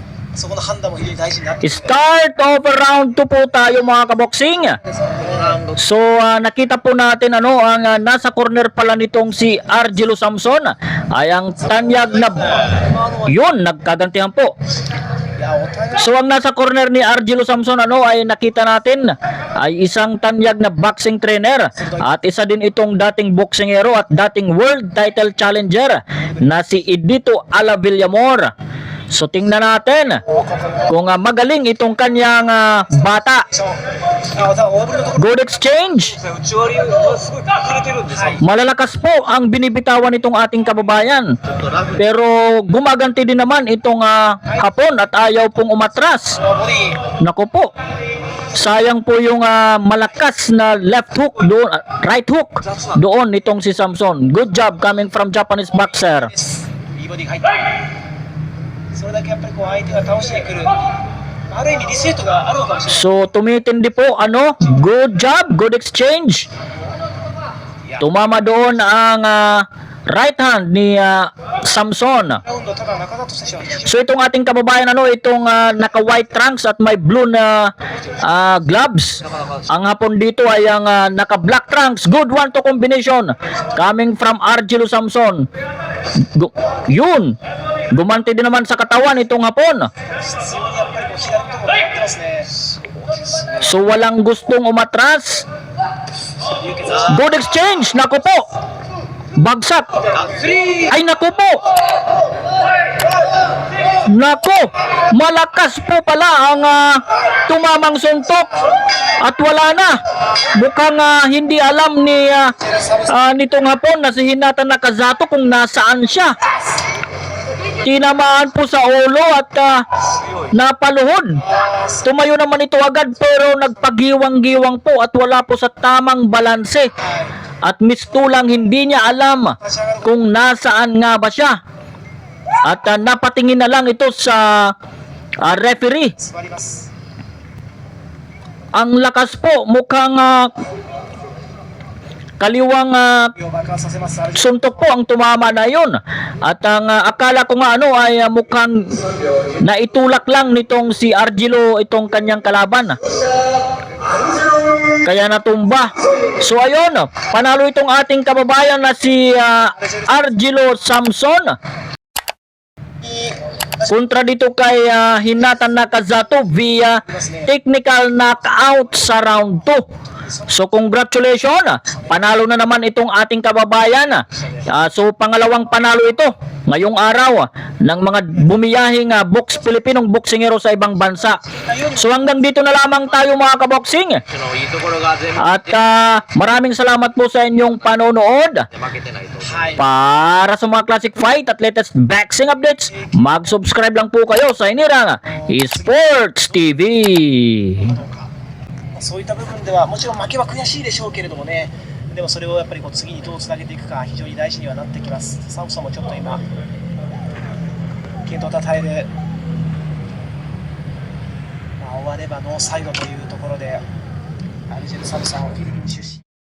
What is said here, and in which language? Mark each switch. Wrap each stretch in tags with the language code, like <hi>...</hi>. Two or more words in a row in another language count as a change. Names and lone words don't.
<ja>そこの判断も非常に大事になってきて。</ja> <en>Start of round 2</en> <tl>po tayo mga kaboksing. So nakita po natin ang nasa corner pala nitong si Argelo Samson ay ang tanyag na yun, nagkagantihan po. So ang nasa corner ni Argelo Samson ay nakita natin ay isang tanyag na</tl> <en>boxing trainer</en> <tl>at isa din itong dating boksingero at dating</tl> <en>world title challenger</en> <tl>na si Edito Ala Villamor. So tingnan natin kung magaling itong kanyang bata</tl> <en>Good exchange.</en> <ja>打ち割りはすごい隠れてるんですよ。</ja> <tl>Malalakas po ang binibitawan nitong ating kababayan.</tl> <ja>ちょっとラフ。</ja> <tl>Pero gumaganti din naman itong Hapon at ayaw pong umatras.</tl> <ja>ボディ。</ja> <tl>Nako po. Sayang po yung malakas na</tl> <en>left hook</en> <tl>doon,</tl> <en>right hook</en> <tl>doon nitong si Samson.</tl> <en>Good job coming from Japanese boxer.</en> <ja>いいボディが入った。それだけやっぱりこう相手が倒してくる。ある意味リセットがあるのかもしれない。</ja> <tl>So tumitindi po</tl> <en>good job, good exchange.</en> <tl>Tumama doon ang right hand ni Samson.</tl> <ja>ラウンドただ中田としては非常に</ja> <tl>So itong ating kababayan itong naka white trunks at may blue na gloves. Ang Hapon dito ay ang naka black trunks.</tl> <en>Good 1-2 combination coming from Argelo Samson.</en> <tl>Yun. Gumanti din naman sa katawan itong Hapon.</tl> <ja>必要にやっぱりこう左のところやってますね。そうですね。</ja> <tl>So walang gustong umatras.</tl> <ja>流血。</ja> <en>Good exchange.</en> <tl>Nako po. Bagsak.</tl> <ja>スリー。</ja> <tl>Ay nako po. Nako. Malakas po pala ang tumamang suntok. At wala na. Mukhang hindi alam ni nitong Hapon na si Hinata Nakazato kung nasaan siya. Tinamaan po sa ulo at napaluhod. Tumayo naman ito agad pero nagpagiwang-giwang po at wala po sa tamang balanse. At mistulang hindi niya alam kung nasaan nga ba siya. At napatingin na lang ito sa referee.</tl> <ja>座ります。</ja> <tl>Ang lakas po, mukhang kaliwang</tl> <ja>爆発させます。アルゼンチン</ja> <tl>suntok po ang tumama na yun. At ang akala ko nga ay mukhang naitulak lang nitong si Argelo itong kanyang kalaban. Kaya natumba. So ayun, panalo itong ating kababayan na si Argelo Samson. Kontra dito kay Hinata Nakazato</tl> <en>via technical knockout</en> <tl>sa round 2. So congratulations, panalo na naman itong ating kababayan. So pangalawang panalo ito ngayong araw ng mga bumiyahing Pilipinong boksingero sa ibang bansa. So hanggang dito na lamang tayo mga kaboksing.</tl> <ja>のいいところが全部</ja> <tl>At maraming salamat po sa inyong panonood.</tl> <ja>負けてないと。はい。</ja> <tl>Para sa mga</tl> <en>classic fight</en> <tl>at</tl> <en>latest boxing updates,</en> <tl>mag-subscribe lang po kayo sa Inirang Esports TV.</tl> <ja>そういった部分ではもちろん負けは悔しいでしょうけれどもね、でもそれをやっぱりこう次にどうつなげていくか非常に大事にはなってきます。サムソンもちょっと今健闘をたたえる、終わればノーサイドというところでアルジェル・サムソンフィリピン出身。</ja>